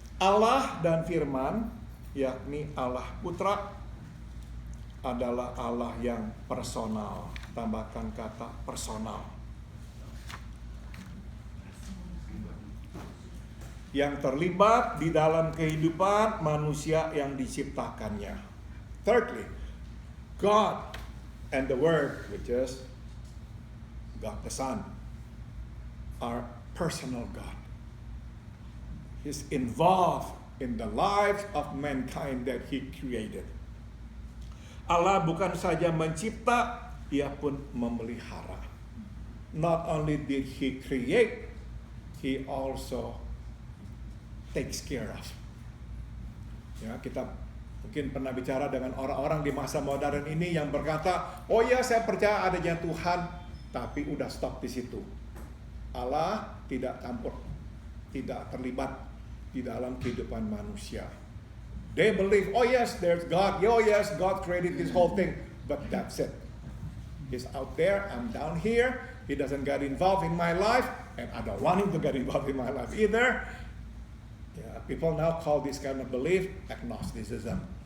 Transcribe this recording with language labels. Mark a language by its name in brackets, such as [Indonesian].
[Indonesian] Allah dan firman, yakni Allah Putra, adalah Allah yang personal. Tambahkan kata personal. Yang terlibat di dalam kehidupan manusia yang diciptakannya. [English] Thirdly, God and the Word, which is God the Son, are personal God. He's involved in the lives of mankind that He created. [Indonesian] Allah bukan saja mencipta, Dia pun memelihara. [English] Not only did He create, He also takes care of. [Indonesian] Ya, kita mungkin pernah bicara dengan orang-orang di masa modern ini yang berkata, oh ya saya percaya adanya Tuhan, tapi udah stop di situ. Allah tidak campur, tidak terlibat di dalam kehidupan manusia. [English] They believe, oh yes, there's God. Oh yes, God created this whole thing. But that's it. He's out there, I'm down here. He doesn't get involved in my life, and I don't want him to get involved in my life either. Yeah, people now call this kind of belief agnosticism.